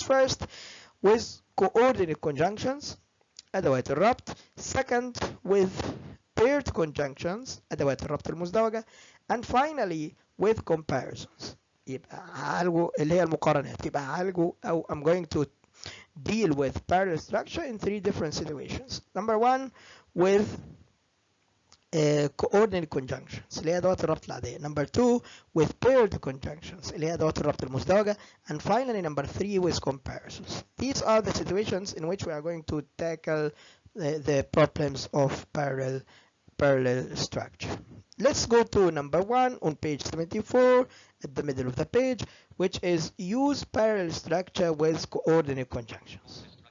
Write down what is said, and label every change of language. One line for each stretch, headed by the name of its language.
English: First, with coordinate conjunctions
Arabic: أدوات الربط.
English: Second, with paired conjunctions
Arabic: أدوات الربط المزدوجة.
English: And finally with comparisons.
Arabic: يبقى هعالجه اللي هي المقارنات. يبقى هعالجه أو
English: I'm going to deal with parallel structure in 3 different situations. Number 1 with coordinate conjunctions
Arabic: اللي هي أدوات الربط العادية.
English: Number 2 with paired conjunctions
Arabic: اللي هي أدوات الربط المزدوجة.
English: And finally number 3 with comparisons. These are the situations in which we are going to tackle the problems of parallel structure. Let's go to number 1 on page 74 at the middle of the page, which is use parallel structure with coordinate conjunctions.